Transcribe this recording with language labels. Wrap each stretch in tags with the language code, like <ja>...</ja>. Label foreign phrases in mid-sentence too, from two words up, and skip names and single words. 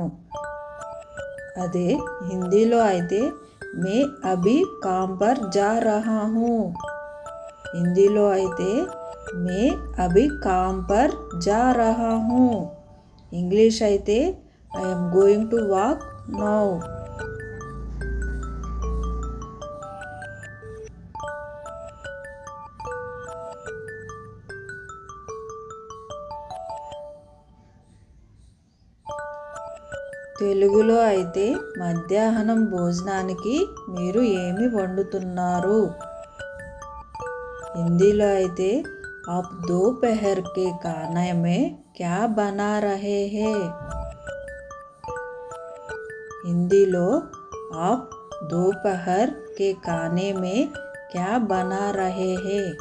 <te>అదే హిందీలో అయితే</te> <hi>मैं अभी काम पर जा रहा हूँ.</hi> <te>హిందీలో అయితే</te> <hi>मैं अभी काम पर जा रहा हूँ.</hi> <te>ఇంగ్లీష్ అయితే</te> <en>I am going to walk now.</en> <te>తెలుగులో అయితే మధ్యాహ్నం భోజనానికి మీరు ఏమి వండుతున్నారు. హిందీలో అయితే</te> <hi>आप दोपहर के खाना में क्या बना रहे हैं. హిందీలో आप दोपहर के खाने में क्या बना रहे हैं.</hi>